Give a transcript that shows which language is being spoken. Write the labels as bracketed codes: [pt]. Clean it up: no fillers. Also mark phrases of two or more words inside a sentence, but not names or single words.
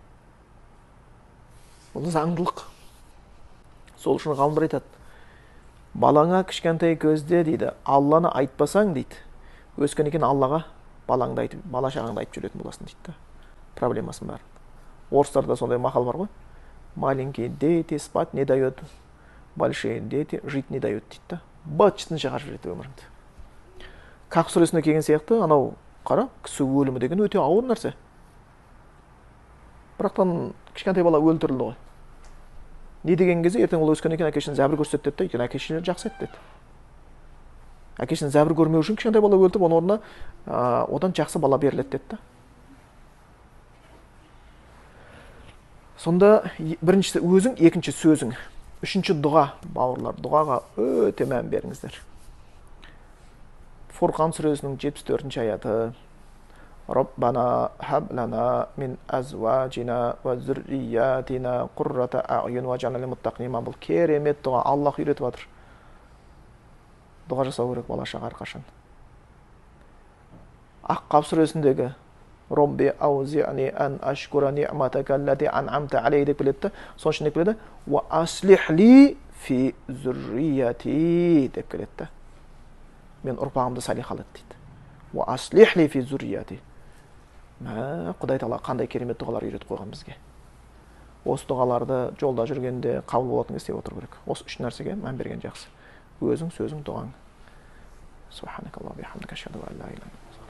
[kk] Бұл заңдылық. Сол үшін ғалымдар айтады, балаңа кішкентай көзде дейді, Алланы айтпасаң дейді, өскеннен кейін Аллаға балаңды айтып, бала шағаңды айтып жүретін боласың дейді. Проблемасын бар. Орыстарда сондай мақал бар ғой. [ru] Маленькие дети спать не дают, большие дети жить не дают дейді. [kk] Быт-шытын шығарып жібереді өміріңді. Кахф сүресіне келген сияқты, анау қара, кісі өлімі деген өте ауыр нәрсе. Бірақтан кішкентай бала өлтірілді ғой. Не деген кезде ертең ол өскеннен кейін әкесін зәбір көрсетті деді, өйткені әкесін жақсы еді деді. Әкесін зәбір көрмеу үшін кішкентай бала өлтіріп, оның орнына одан жақсы бала беріледі деді. Сонда біріншісі өзің, екінші сөзің, үшінші дұға, бауырлар, дұғаға өте мән беріңіздер. Фурқан сүресінің 74-ші аяты. [ar] ربنا هب لنا من أزواجنا وذرياتنا قرة أعين واجعلنا للمتقين إماما. [kk] Бұл керемет дұға, Аллах үйретіп жатыр. Дұға жасау керек бала шаға әрқашан. Аққап сүресіндегі [ar] رب أوزعني أن أشكر نعمتك التي أنعمت علي [kk] деп келеді. Соның ішінде келеді [ar] وأصلح لي في ذريتي [kk] деп келеді. Мен ұрпағымды салихал ет дейді. [ar] وأصلح لي في ذريتي. [kk] Құдай Тағала қандай керемет дұғалар үйретіп қойған бізге. Осы дұғаларды жолда жүргенде қабыл болатын істеп отыру керек. Осы үш нәрсеге мән берген жақсы. Өзің, сөзің, дұғаң. [ar] سبحانك اللهم وبحمدك أشهد أن لا إله إلا أنت